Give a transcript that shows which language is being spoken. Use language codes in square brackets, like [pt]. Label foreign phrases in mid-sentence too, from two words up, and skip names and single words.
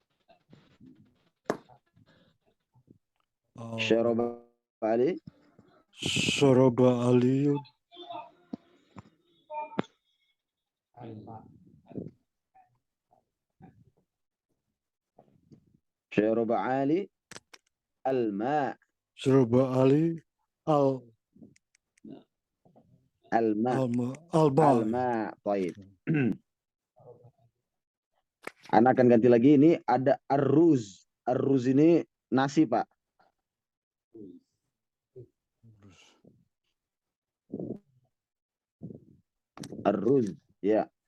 [ar] شرب علي. شرب عليٌّ. شرب علي. Al-ma. شرب علي. Al-ma. Alma. Al-ma. [id] Baik. Anak akan ganti lagi. Ini ada ar-ruz. Ar-ruz ini nasi, Pak. Ar-ruz. Ya.